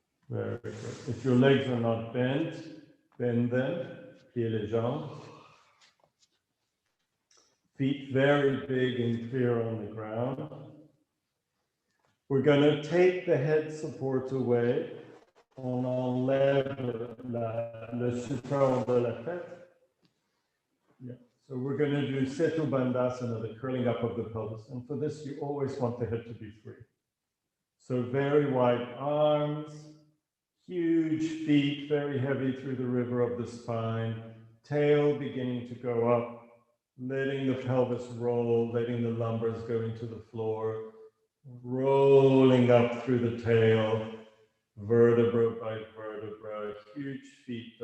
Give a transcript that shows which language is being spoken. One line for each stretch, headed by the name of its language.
English: Very good. If your legs are not bent, bend them.
French: Pieds les jambes.
English: Feet very big and clear on the ground. We're going to take the head support away.
French: On enlève le support de la tête.
English: Yeah. So we're going to do Setu Bandhasana, the curling up of the pelvis. And for this, you always want the head to be free. So very wide arms, huge feet, very heavy through the river of the spine, tail beginning to go up, letting the pelvis roll, letting the lumbars go into the floor, rolling up through the tail, vertebra by vertebra, huge feet.